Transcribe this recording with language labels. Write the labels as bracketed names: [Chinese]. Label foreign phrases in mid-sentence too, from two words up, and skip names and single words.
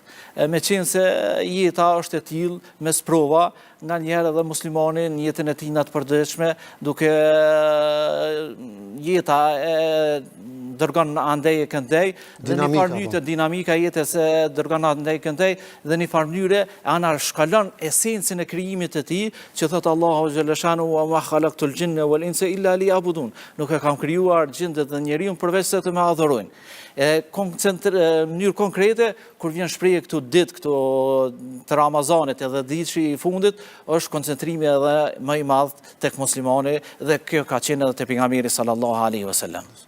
[Albanian] Meqense jeta është e tillë me sprova, nganjëherë edhe muslimani në jetën e tij të përditshme, duke jeta e dërgon andej e këndej, dhe një farë mënyrë dinamika jetës e dërgon andej e këndej, dhe një farë mënyrë anashkalon esencën e krijimit të tij, që thot Allahu [Arabic] جل شأنه وما خلقت الجن والإنس إلا ليعبدون. [Albanian] Nuk e kam krijuar gjindet dhe njeriu përveç se të më adhurojnë. Në mënyrë konkrete, kur vjen shprehje këtu ditë, këtu të Ramazanit edhe ditëshi i fundit, është koncentrimi edhe më i madh tek muslimani dhe kjo ka qenë edhe te pejgamberi [Arabic] صلى الله عليه وسلم.